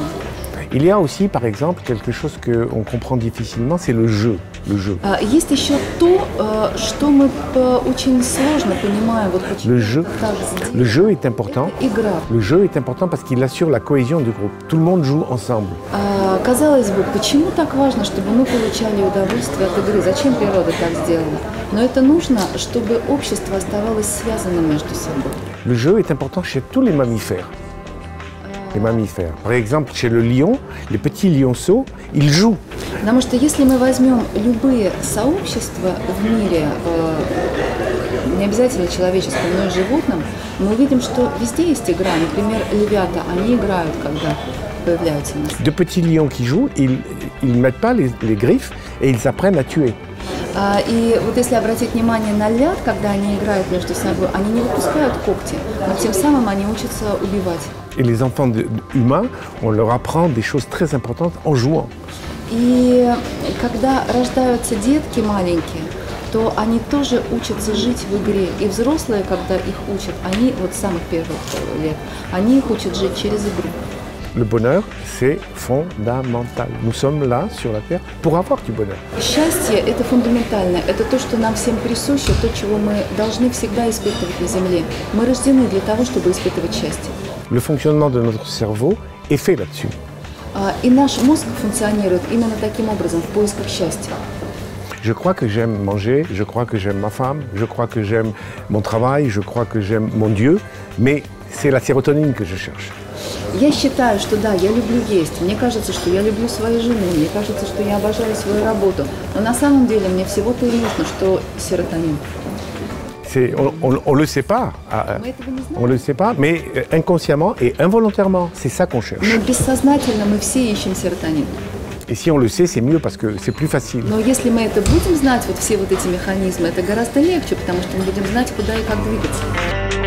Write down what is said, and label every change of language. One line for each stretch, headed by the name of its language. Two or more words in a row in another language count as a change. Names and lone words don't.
French: Il y a aussi, par exemple, quelque chose qu'on comprend difficilement, c'est le jeu.
Russian: Есть еще то, что мы очень сложно понимаем. Вот почему
French: le jeu est important.
Russian: Игра.
French: Le jeu est important parce qu'il assure la cohésion du groupe. Tout le monde joue ensemble.
Russian: Казалось бы, почему так важно, чтобы мы получали удовольствие от игры? Зачем природа так сделала? Но это нужно, чтобы общество оставалось связанным между собой.
French: Le jeu est important chez tous les mammifères. Les mammifères. Par exemple, chez le lion, les petits lionceaux, ils jouent.
Russian: Потому что если мы возьмем любые сообщества в мире, не обязательно человеческом, но и животном, мы увидим, что везде есть игра. Например, львята, они играют, когда появляются у нас.
French: De petits lions qui jouent, ils ne mettent pas les griffes et ils apprennent à tuer.
Russian: И вот если обратить внимание на львят, когда они играют между собой, они не выпускают когти, но тем самым они учатся убивать.
French: Et les enfants humains, on leur apprend des choses très importantes en jouant.
Russian: И когда рождаются детки маленькие, то они тоже учатся жить в игре. И взрослые, когда их учат, они вот с самых первых лет, они их учат жить через игру.
French: Le bonheur, c'est fondamental. Nous sommes là, sur la Terre, pour avoir du bonheur.
Russian: Счастье – это фундаментально. Это то, что нам всем присуще, то, чего мы должны всегда испытывать на Земле. Мы рождены для того, чтобы испытывать счастье.
French: Le fonctionnement de notre cerveau est fait là-dessus.
Russian: И наш мозг функционирует именно таким образом, в поисках счастья.
French: Je crois que j'aime manger, je crois que j'aime ma femme, je crois que j'aime mon travail, je crois que j'aime mon Dieu, mais c'est la sérotonine que je cherche.
Russian: Я считаю, что да, я люблю есть. Мне кажется, что я люблю свою жену. Мне кажется, что я обожаю свою работу. Но на самом деле мне всего-то и нужно, что серотонин.
French: On le sait pas. On le sait pas, mais inconsciemment et involontairement, c'est ça qu'on cherche.
Russian: Но бессознательно мы все ищем серотонин.
French: Et si on le sait, c'est mieux parce que c'est plus facile.
Russian: Но если мы это будем знать, вот все вот эти механизмы, это гораздо легче, потому что мы будем знать, куда и как двигаться.